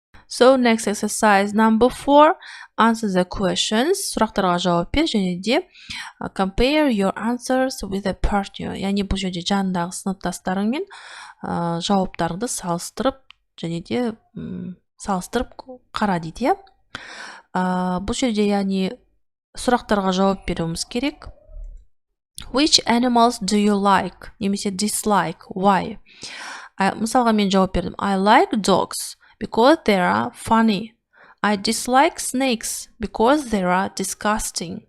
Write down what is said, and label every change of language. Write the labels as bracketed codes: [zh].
[en] So next exercise number 4, answer the questions. [kk] Сұрақтарға жауап бер және де [en] compare your answers with a partner. [kk] Яғни бұл жерде жанындағы сыныптастарыңмен жауаптарыңды салыстырып және де салыстырып қара дейді. Бұл жерде яғни сұрақтарға жауап беруіміз керек. [en] Which animals do you like? [kk] Немесе dislike. [en] Why? [kk] Мысалға мен жауап бердім. [en] I like dogs because they are funny. I dislike snakes because they are disgusting.